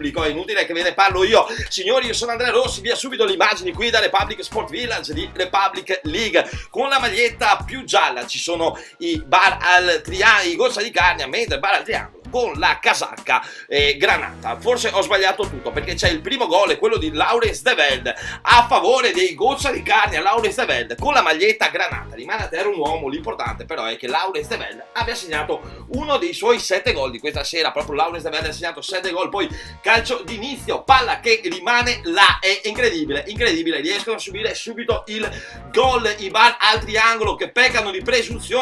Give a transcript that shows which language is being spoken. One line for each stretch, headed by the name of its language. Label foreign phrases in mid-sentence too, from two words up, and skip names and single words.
Italian: È inutile che ve ne parlo io. Signori, io sono Andrea Rossi, via subito le immagini qui da Republic Sport Village di Republic League. Con la maglietta più gialla ci sono i Bar al Triangolo, i Goccia di Carnia, mentre il Bar al Triangolo con la casacca granata. Forse ho sbagliato tutto, perché c'è il primo gol, è quello di Laurens de Velde a favore dei Goccia di Carnia. Laurens de Velde con la maglietta granata rimane a terra un uomo. L'importante però è che Laurens de Velde abbia segnato uno dei suoi 7 gol di questa sera. Proprio Laurens de Velde ha segnato 7 gol. Poi calcio d'inizio, palla che rimane là, è incredibile, incredibile. Riescono a subire subito il gol i Bar al Triangolo, che peccano di presunzione.